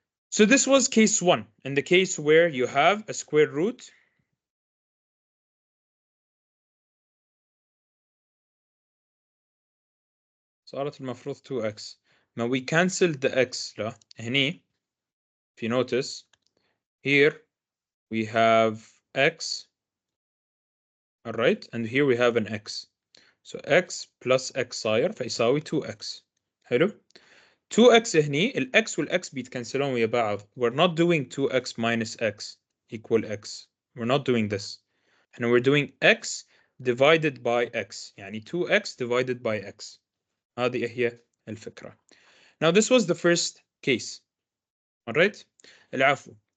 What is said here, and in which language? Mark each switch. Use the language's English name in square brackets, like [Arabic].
[English] So this was case 1, in the case where you have a square root [Arabic] صارت المفروض [English] 2x. Now we canceled the x. [Arabic] لا هني, [English] if you notice, here we have x, all right, and here we have an x. So x plus x [Arabic] صاير فيساوي [English] 2x. [Arabic] حلو. 2x هني الx والx بيتكنسلون ويا بعض. [English] We're not doing 2x minus x equal x. We're not doing this. And we're doing x divided by x. [Arabic] يعني [English] 2x divided by x. [Arabic] هذه هي الفكرة. [English] Now this was the first case. All right. [Arabic] العفو.